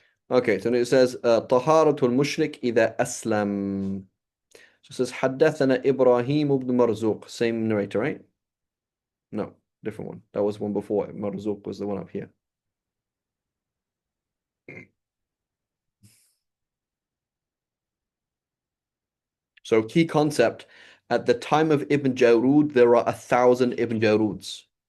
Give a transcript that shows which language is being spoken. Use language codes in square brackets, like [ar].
[en] Okay, so it says [ar] طهارة المشرك إذا أسلم. [en] So it says [ar] حدثنا إبراهيم بن مرزوق. [en] Same narrator, right? No, different one. That was one before. Marzuq was the one up here. So key concept, at the time of Ibn Jarud, there are 1,000 Ibn Jaruds.